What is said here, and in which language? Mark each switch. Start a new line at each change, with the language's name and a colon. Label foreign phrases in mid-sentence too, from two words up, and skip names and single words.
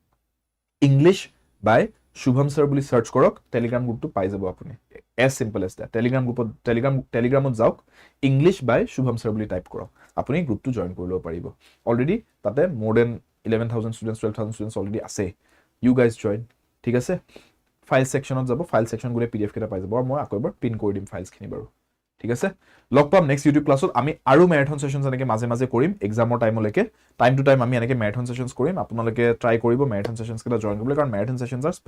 Assamese: ইংলিশ বাই শুভম স্যাৰ বুলি সাৰ্চ কৰক টেলিগ্ৰাম গ্ৰুপটো পাই যাব আপুনি
English: as simple as that
Assamese: টেলিগ্ৰামত যাওক ইংলিশ বাই শুভম স্যাৰ বুলি টাইপ কৰক আপুনি গ্ৰুপটো জয়েন কৰি লব পাৰিব অলৰেডি তাতে
English: more than 11000 students 12000 students
Assamese: অলৰেডি আছে
English: you guys join
Assamese: ঠিক আছে ফাইল সেকশনত যাব
English: file section
Assamese: গুলে পিডিএফ কেটা পাই যাব আৰু মই আকৌ এবাৰ পিন কৰি দিম ফাইলছখিনি বাৰু ঠিক আছে লগ পাম
English: next YouTube
Assamese: ক্লাছত আমি আৰু
English: marathon sessions
Assamese: এনেকে মাজে মাজে কৰিম এক্সামৰ টাইমলৈকে
English: time to time
Assamese: আমি এনেকে
English: marathon sessions
Assamese: কৰিম আপোনালোকে ট্ৰাই কৰিব
English: marathon sessions
Assamese: কেটা জয়েন কৰিবলৈ কাৰণ
English: marathon sessions
Assamese: আৰ